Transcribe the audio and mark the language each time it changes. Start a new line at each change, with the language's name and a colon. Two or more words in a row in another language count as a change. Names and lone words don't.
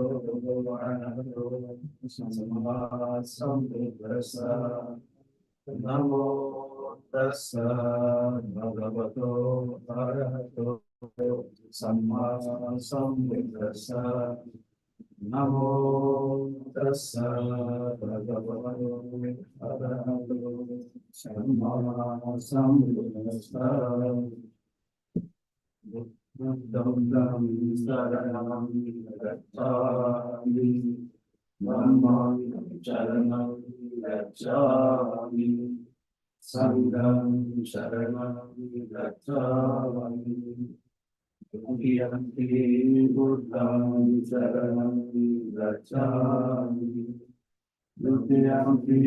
Pali: ಅರಹತೋ ಸಮ್ಮಾ ಸಂಬುದ್ಧಸ್ಸ ನಮೋ ತಸ್ಸ ಭಗವತೋ ಅರಹತೋ ಸಮ್ಮಾ ಸಂಬುದ್ಧಸ್ಸ ನಮೋ ತಸ್ಸ ಭಗವತೋ ಅರಹತೋ ಸಮ್ಮಾ ಸಂಬುದ್ಧಸ್ಸ बुद्धं शरणं गच्छामि धम्मं शरणं गच्छामि संघं शरणं गच्छामि द्वितीयंपि बुद्धं शरणं गच्छामि तृतीयंपि